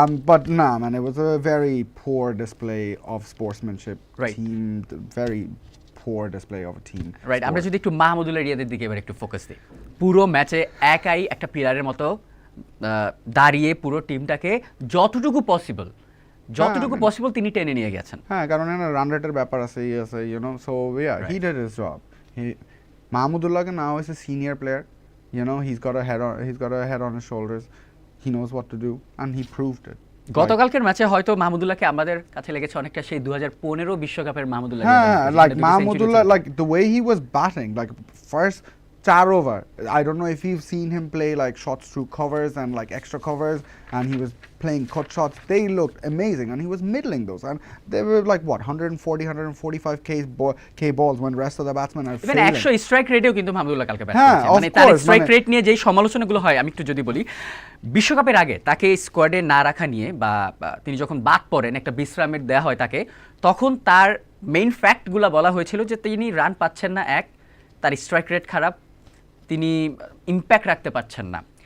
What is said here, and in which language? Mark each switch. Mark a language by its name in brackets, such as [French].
[English] But nah, man, it was a very poor display of sportsmanship. Right. Very poor display of a team. [Bangla] Right, আমরা যদি একটু মাহমুদুল্লাহ রিয়াদের দিকে এবার একটু ফোকাস দিই, পুরো ম্যাচে একাই একটা পিলারের মতো দাঁড়িয়ে পুরো টিমটাকে যতটুকু পসিবল তিনি টেনে নিয়ে গেছেন। [English] হ্যাঁ, [Bangla] কারণ রান রেটের ব্যাপার আছে, [English] you know, so yeah, he did his job. মাহমুদুল্লাহকে now is a senior player, you know, he's got a head on his shoulders. He knows what to do and he proved it. [Bangla] গতকালকের ম্যাচে হয়তো মাহমুদুল্লাহকে আমাদের কাছে লেগেছে অনেকটা সেই 2015 বিশ্বকাপের মাহমুদুল্লাহ। [English] হ্যাঁ, like Mahmudullah, like the way he was batting, like first 4 over, I don't know if you've seen him play like shots through covers and like extra covers, and he was playing cut shots. They looked amazing and he was middling those, and they were like what 145 k balls when rest of the batsmen are even failing. [Bangla] 100 strike রেটেও কিন্তু মাহমুদুল্লাহ কালকে bat করেছে। মানে তার strike rate নিয়ে যেই সমালোচনাগুলো হয়, আমি একটু যদি বলি, বিশ্বকাপের আগে তাকে স্কোয়াডে না রাখা নিয়ে বা তিনি যখন বাদ পড়েন, একটা বিশ্রামের দেওয়া হয় তাকে, তখন তার মেইন ফ্যাক্টগুলো বলা হয়েছিল যে তিনি রান পাচ্ছেন না, তার স্ট্রাইক রেট খারাপ, তিনি ইম্প্যাক্ট রাখতে পারছেন না।